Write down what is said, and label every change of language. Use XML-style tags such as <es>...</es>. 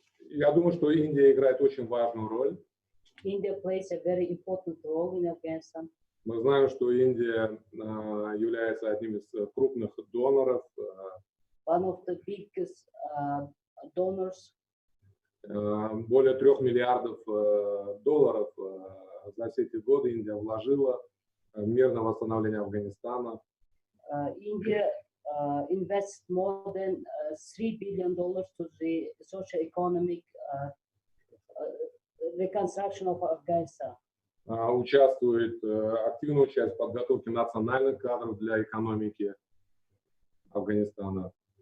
<ru>Я думаю, что Индия играет очень важную роль.</ru> <en>India plays a very important role in Afghanistan.</en> <ru>Мы знаем, что Индия является одним из крупных доноров.</ru> <en>One of the biggest donors.</en> <ru>Более 3 миллиардов долларов за все эти годы Индия вложила в мирное восстановление Афганистана.</ru> <en>India invests more than $3 billion to the socio-economic reconstruction of Afghanistan.</en> <ru>Участвует, активно участвует в подготовке национальных кадров для экономики Афганистана.</ru>